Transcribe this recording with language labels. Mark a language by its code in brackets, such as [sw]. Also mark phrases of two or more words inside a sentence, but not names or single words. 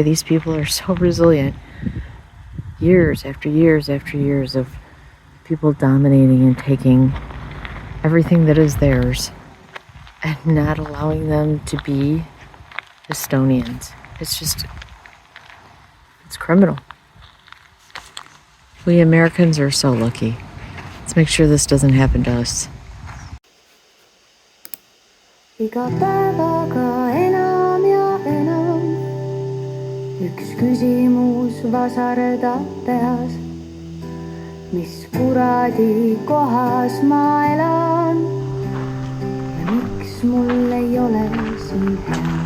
[en] These people are so resilient. Years after years after years of people dominating and taking everything that is theirs and not allowing them to be Estonians. It's criminal. We Americans are so lucky. Let's make sure this doesn't happen to us. [et] Iga päevaga enam ja enam üks küsimus vasardab peas. Mis kuradi kohas ma elan ja miks mul ei ole siin hea?